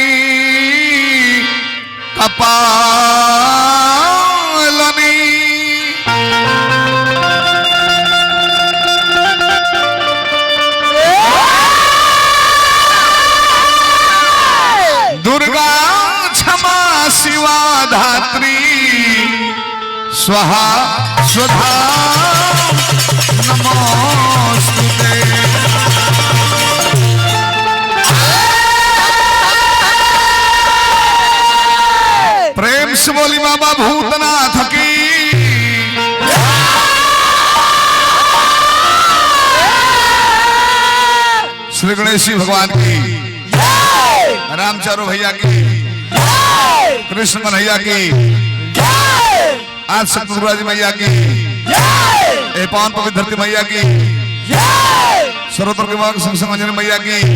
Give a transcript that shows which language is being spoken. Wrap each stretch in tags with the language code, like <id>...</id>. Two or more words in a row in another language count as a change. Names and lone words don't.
<sa>कपालनी दुर्गा क्षमा शिवा धात्री स्वाहा स्वधा नमोस्तुते।</sa> <hi>प्रेम से बोली बाबा भूतनाथ की। श्री गणेश भगवान की, रामचारो भैया की, कृष्ण कन्हैया की, आज सतगुरुराज मैया की, पावन पवित्र धरती मैया की, सर्वत्र के भाग संग अंजनी मैया की।</hi>